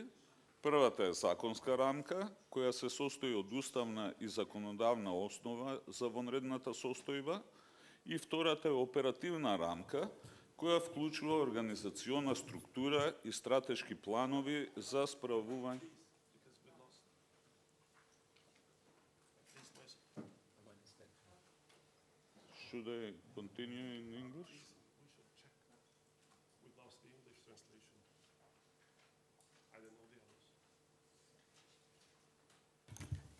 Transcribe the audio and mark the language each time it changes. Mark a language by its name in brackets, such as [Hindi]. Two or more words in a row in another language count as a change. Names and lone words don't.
[Macedonian] Првата е законска рамка, која се состои од уставна и законодавна основа за вонредната состојба, и втората е оперативна рамка, која вклучува организациона структура и стратешки планови за справување. [English] Should I continue in English? We should check. We lost the English translation. I don't know the others.